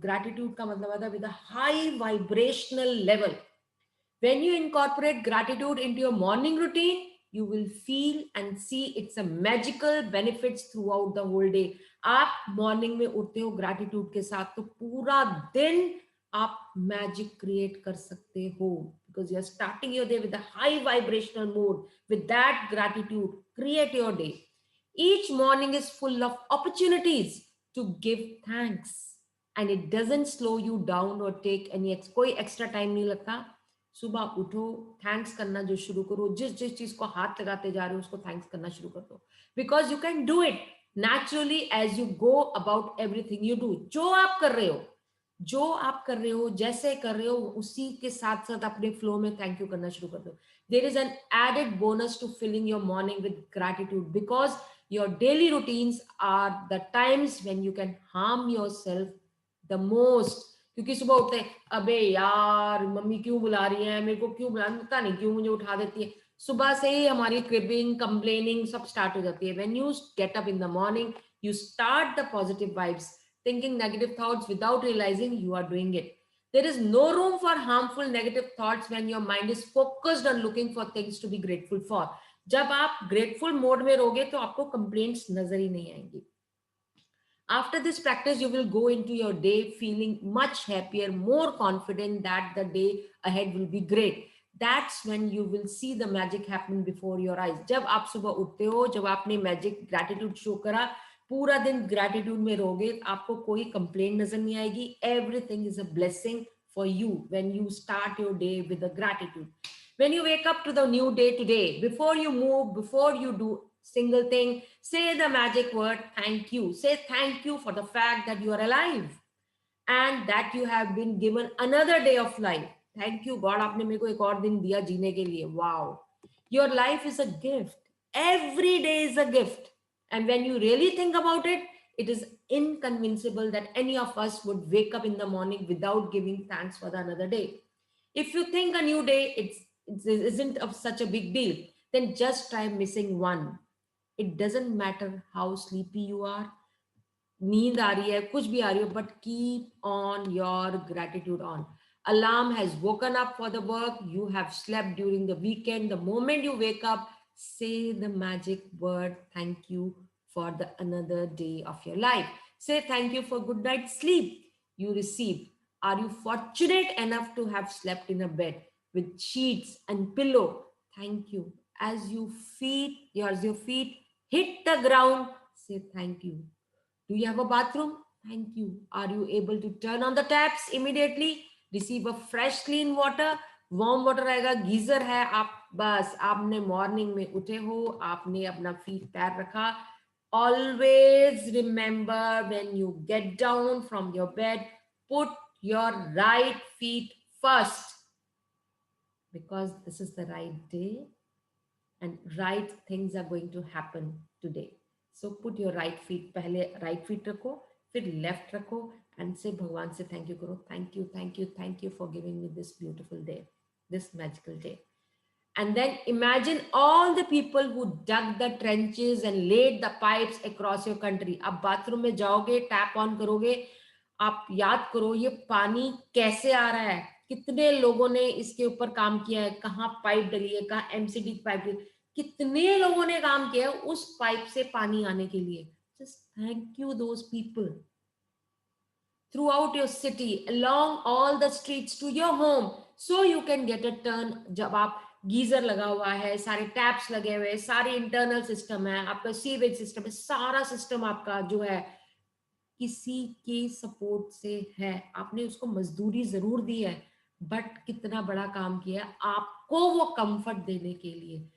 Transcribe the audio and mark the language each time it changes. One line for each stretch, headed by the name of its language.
English: Gratitude
Hindi: का मतलब होता है
English: with a high vibrational level. When you incorporate gratitude into your morning routine, you will feel and see it's a magical benefits throughout the whole day.
Hindi: आप morning में उठते हो gratitude के साथ, तो पूरा दिन आप मैजिक क्रिएट कर सकते हो,
English: Because you are starting your day with a high vibrational mood, with that gratitude create your day. Each morning is full of opportunities to give thanks, and it doesn't slow you down or take any कोई extra time
Hindi: नहीं लगता. सुबह उठो, thanks करना जो शुरू करो, जिस जिस चीज को हाथ लगाते जा रहे हो उसको थैंक्स करना शुरू कर दो,
English: Because you can do it naturally as you go about everything you do.
Hindi: जो आप कर रहे हो, जैसे कर रहे हो, उसी के साथ साथ अपने फ्लो में थैंक यू करना शुरू कर दो.
English: There is an added bonus to filling your morning with gratitude, because your daily routines are the times when you can harm yourself the most.
Hindi: क्योंकि सुबह उठते हैं, अबे यार मम्मी क्यों बुला रही है, मेरे को क्यों बुला, पता नहीं क्यों मुझे उठा देती है. सुबह से ही हमारी क्रिबिंग, कंप्लेनिंग सब स्टार्ट हो जाती है.
English: When you get up in the morning, you start the positive vibes, thinking negative thoughts without realizing you are doing it. There is no room for harmful negative thoughts when your mind is focused on looking for things to be grateful for.
Hindi: जब आप grateful mode में रहोगे तो आपको complaints नजर ही नहीं आएंगी.
English: After this practice, you will go into your day feeling much happier, more confident that the day ahead will be great. That's when you will see the magic happen before your eyes.
Hindi: जब आप सुबह उठते हो, जब आपने magic gratitude show करा, पूरा दिन ग्रैटिट्यूड में रहोगे, आपको कोई कंप्लेंट नजर नहीं आएगी.
English: Everything is a blessing for you when you start your day with a gratitude. When you wake up to the new day today, before you move, before you do single thing, say the magic word thank you. Say thank you for the fact that you are alive and that you have been given another day of life. Thank you God,
Hindi: आपने मेरे को एक और दिन दिया जीने के लिए.
English: Wow. Your life is a gift. Every day is a gift. And when you really think about it, it is inconceivable that any of us would wake up in the morning without giving thanks for the another day. If you think a new day it isn't of such a big deal, then just try missing one. It doesn't matter how sleepy you are,
Hindi: नींद आ रही है, कुछ भी आ रही हो,
English: but keep on your gratitude on. Alarm has woken up for the work. You have slept during the weekend. The moment you wake up, say the magic word thank you for the another day of your life. Say thank you for good night's sleep you received. Are you fortunate enough to have slept in a bed with sheets and pillow? Thank you. As your feet hit the ground, say thank you. Do you have a bathroom? Thank you. Are you able to turn on the taps immediately? Receive a fresh clean water?
Hindi: Warm water आएगा, geyser है, आप बस आपने morning में उठे हो, आपने अपना फीट पैर रखा.
English: Always remember when you get down from your bed, put your right feet first, because this is the right day and right things are going to happen today. So put your right feet,
Hindi: पहले right feet रखो, फिर left रखो,
English: and say
Hindi: भगवान से thank you करो.
English: Thank you, thank you, thank you for giving me this beautiful day, this magical day. And then imagine all the people who dug the trenches and laid the pipes across your country.
Hindi: आप bathroom में जाओगे, tap on करोगे, आप याद करो ये पानी कैसे आ रहा है, कितने लोगों ने इसके ऊपर काम किया है, कहाँ पाइप डली है, कहाँ एमसीडी पाइप डली, कितने लोगों ने काम किया है उस पाइप से पानी आने के लिए.
English: Just thank you those people. Throughout your city, along all the streets to your home, so you can get a turn.
Hindi: जब आप गीजर लगा हुआ है, सारे टैप्स लगे हुए, सारे इंटरनल सिस्टम है, आपका सीवेज सिस्टम है, सारा सिस्टम आपका जो है किसी के सपोर्ट से है. आपने उसको मजदूरी जरूर दी है, बट कितना बड़ा काम किया है आपको वो कंफर्ट देने के लिए.